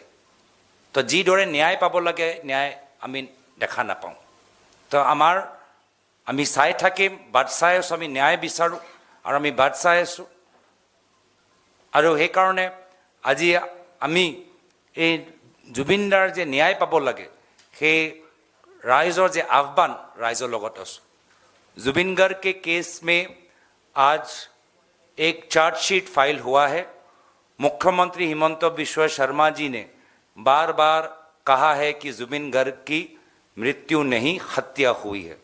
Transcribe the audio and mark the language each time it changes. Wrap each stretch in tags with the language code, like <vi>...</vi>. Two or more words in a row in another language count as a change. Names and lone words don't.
<as>তো যিদৰে ন্যায় পাব লাগে, ন্যায় আমি দেখা নাপাওঁ। তো আমি চাই থাকিম, বাট চাই আছোঁ, আমি ন্যায় বিচাৰোঁ আৰু আমি বাট চাই আছোঁ। আৰু সেইকাৰণে আজি আমি এই জুবিনদাৰ যে ন্যায় পাব লাগে, সেই ৰাইজৰ যে আহ্বান ৰাইজৰ লগত আছো।</as> <hi>जुबिन गर्ग के केस में आज एक चार्जशीट फाइल हुआ है। मुख्यमंत्री हिमंत बिश्व शर्मा जी ने बार बार कहा है कि जुबिन गर्ग की मृत्यु नहीं, हत्या हुई है।</hi>